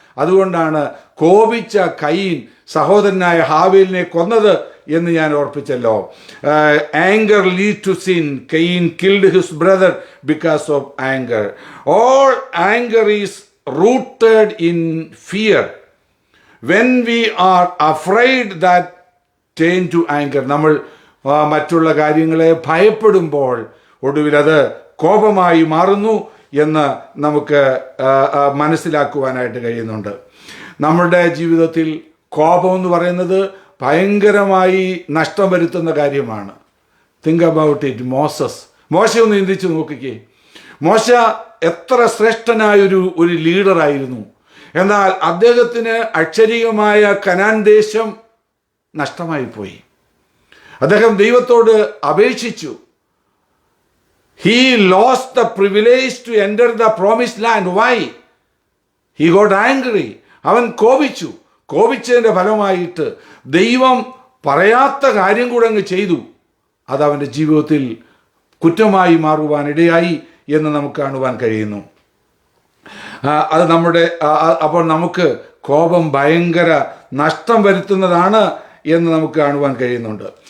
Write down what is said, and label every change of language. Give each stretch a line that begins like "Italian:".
Malayalam: അതുകൊണ്ടാണ് കോപിച്ച കയീൻ സഹോദരനായ ഹാബേലിനെ കൊന്നത് എന്ന് ഞാൻ ഓർപ്പിച്ചല്ലോ.
English: Anger lead to sin. Cain killed his brother because of anger. All anger is rooted in fear. When we are afraid, that turn to anger.
Malayalam: നമ്മൾ മറ്റുള്ള കാര്യങ്ങളെ ഭയപ്പെടുമ്പോൾ ഒടുവിൽ അത് കോപമായി മാറുന്നു എന്ന് നമുക്ക് മനസ്സിലാക്കുവാനായിട്ട് കഴിയുന്നുണ്ട്. നമ്മുടെ ജീവിതത്തിൽ കോപം എന്ന് പറയുന്നത് ഭയങ്കരമായി നഷ്ടം വരുത്തുന്ന കാര്യമാണ്.
English: Think about it.
Malayalam: മോശ ഒന്ന് ചിന്തിച്ച് നോക്കിക്കേ. മോശ എത്ര ശ്രേഷ്ഠനായൊരു ലീഡറായിരുന്നു. എന്നാൽ അദ്ദേഹത്തിന് അക്ഷരീയമായ കനാൻ ദേശം നഷ്ടമായി പോയി. അദ്ദേഹം ദൈവത്തോട് അപേക്ഷിച്ചു.
English: He lost the privilege to enter the promised land. Why? He got angry.
Malayalam: അവൻ കോപിച്ചു. കോപിച്ചതിൻ്റെ ഫലമായിട്ട് ദൈവം പറയാത്ത കാര്യം കൂടെ അങ്ങ് ചെയ്തു. അത് അവൻ്റെ ജീവിതത്തിൽ കുറ്റമായി മാറുവാനിടയായി എന്ന് നമുക്ക് കാണുവാൻ കഴിയുന്നു. അത് അപ്പോൾ നമുക്ക് കോപം ഭയങ്കര നഷ്ടം വരുത്തുന്നതാണ് എന്ന് നമുക്ക് കാണുവാൻ കഴിയുന്നുണ്ട്.